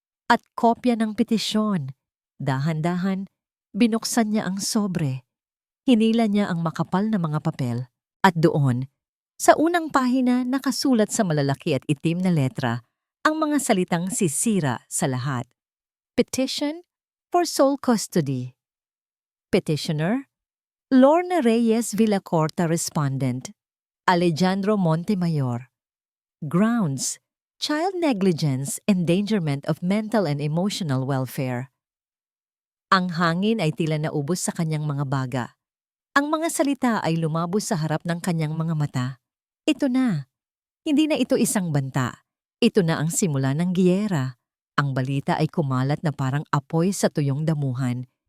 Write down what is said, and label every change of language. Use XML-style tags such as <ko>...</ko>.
<tl>At kopya ng petisyon. Dahan-dahan, binuksan niya ang sobre. Hinila niya ang makapal na mga papel. At doon, sa unang pahina nakasulat sa malalaki at itim na letra ang mga salitang sisira sa lahat.</tl> <en>Petition for sole custody. Petitioner, Lorna Reyes Villacorta Respondent, Alejandro Montemayor. Grounds, child negligence, endangerment of mental and emotional welfare.</en> <tl>Ang hangin ay tila naubos sa kanyang mga baga. Ang mga salita ay lumabos sa harap ng kanyang mga mata. Ito na. Hindi na ito isang banta. Ito na ang simula ng giyera. Ang balita ay kumalat na parang apoy sa tuyong damuhan.</tl>